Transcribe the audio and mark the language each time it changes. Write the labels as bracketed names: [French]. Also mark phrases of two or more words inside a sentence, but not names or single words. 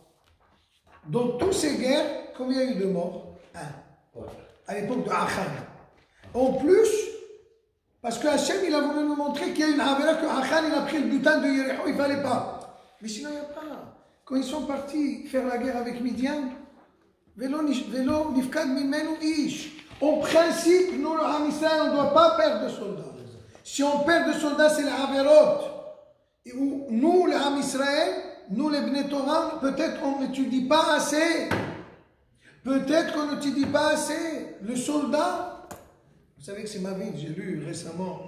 [French] Dans toutes ces guerres, combien il y a eu de morts? 1. À l'époque de Achan. En plus, parce que Hachem, il a voulu nous montrer qu'il y a une Havera que Achan, il a pris le butin de Yericho, il ne fallait pas. Mais sinon, il n'y a pas. Quand ils sont partis faire la guerre avec Midian, [Hebrew] ולא נפקד ממנו איש. [French] En principe, nous, le [Hebrew] עם ישראל, [French] on ne doit pas perdre de soldats. Si on perd de soldats, c'est la Haverot. Et nous, le [Hebrew] עם ישראל, [French] nous, les [Hebrew] בני תורה, [French] peut-être on n'étudie pas assez. Peut-être qu'on n'étudie pas assez. Le soldat, vous savez que c'est ma vie, j'ai lu récemment.